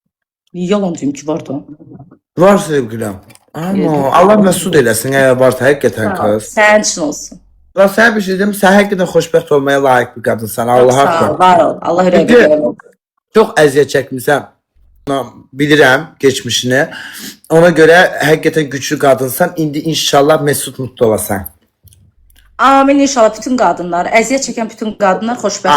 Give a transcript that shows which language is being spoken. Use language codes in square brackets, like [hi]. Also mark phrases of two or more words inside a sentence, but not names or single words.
[az] Yalan deyim ki, var da. Var sevgilim. Ama Allah mesut eləsin eğer varsa həqiqətən kız. Sənin üçün olsun. [tr] La sen bir şey diyeyim, [az] sen həqiqətən xoşbəxt olmaya layık bir qadınsan. Allah Sağ ol, haqqı. var ol. Allah ürək Çünki- verir. Çox əziyyət çəkmisən. Bilirəm geçmişini. Ona görə həqiqətən güclü qadınsan. İndi inşallah [tr] mesut mutlu [az] olasan. Amin inşallah bütün qadınlar, əziyyət çəkən bütün qadınlar xoşbəxt